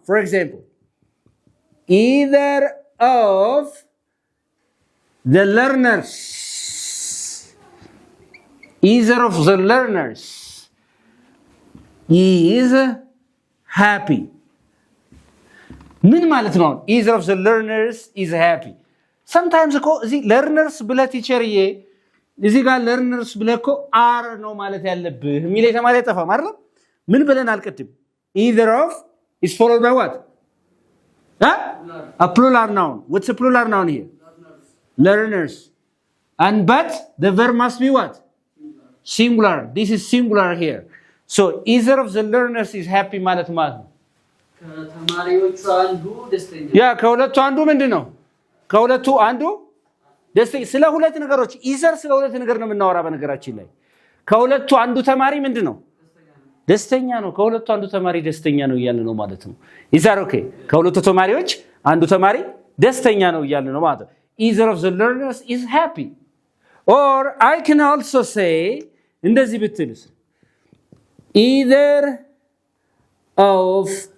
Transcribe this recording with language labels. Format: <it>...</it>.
<en>For example, either of the learners. Either of the learners is happy.</en> <am>ምን ማለት ነው?</am> <en>Either of the learners is happy.</en> <am>Sometimes እዚህ learners ብለህ ቲቸርዬ እዚህ ጋር learners ብለህ እኮ are ነው ማለት ያለብህ የሚል ተማሪ አይጠፋም አይደል? ምን ብለን አልቀድም?</am> <en>Either of is followed by what? A plural noun. What's a plural noun here? Learners. And but the verb must be what? Singular. This is singular here. So either of the learners is happy</en> <am>ማለት ነው። ከተማሪዎቹ አንዱ ደስተኛ። ከሁለቱ አንዱ ምንድነው? ከሁለቱ አንዱ ደስተኛ ስለ ሁለት ነገሮች ኢዘር ስለ ሁለት ነገር ነው የምናወራ በነገራችን ላይ ከሁለቱ አንዱ ተማሪ ምንድነው ደስተኛ ነው ከሁለቱ አንዱ ተማሪ ደስተኛ ነው እያልን ነው ማለት ነው ኢዘር ኦኬ ከሁለቱ ተማሪዎች አንዱ ተማሪ ደስተኛ ነው እያልን ነው ማለት ነው</am> <en>either of the learners is happy or I can also say እንደዚህ ብትልስ either of</en>